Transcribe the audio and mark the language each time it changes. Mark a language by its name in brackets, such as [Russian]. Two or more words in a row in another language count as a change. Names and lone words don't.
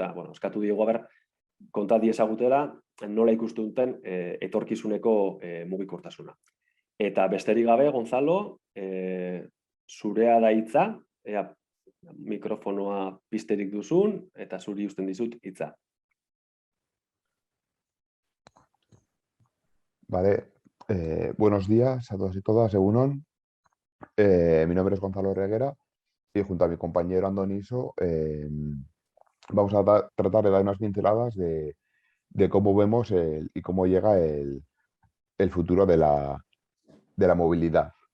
[Basque] Eta, eskatu diogu konta diezagutela nola ikusten duten etorkizuneko mugikortasuna. Eta besterik gabe, Gonzalo, zurea da hitza, mikrofonoa pizterik duzun, eta zuri uzten dizut hitza. [Spanish] Vale, buenos días a todos y todas, egunon. Mi nombre es Gonzalo Reguera y junto a mi compañero Andoniso vamos a tratar de dar unas pinceladas de cómo vemos y cómo llega el futuro de la movilidad.